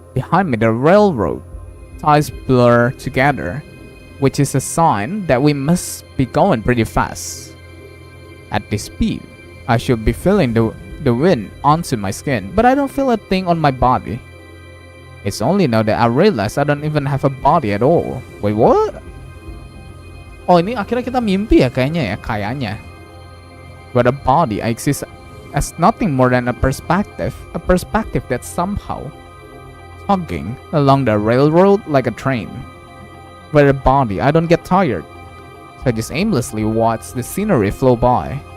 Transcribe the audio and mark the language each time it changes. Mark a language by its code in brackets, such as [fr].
[en] Behind me, the railroad ties blur together, which is a sign that we must be going pretty fast. At this speed, I should be feeling the wind onto my skin, but I don't feel a thing on my body. It's only now that I realize I don't even have a body at all. Wait, what? [id] Oh, ini akhirnya kita mimpi ya kayaknya. [en] But a body exists as nothing more than a perspective that's somehow tugging along the railroad like a train. But a body, I don't get tired, so I just aimlessly watch the scenery flow by.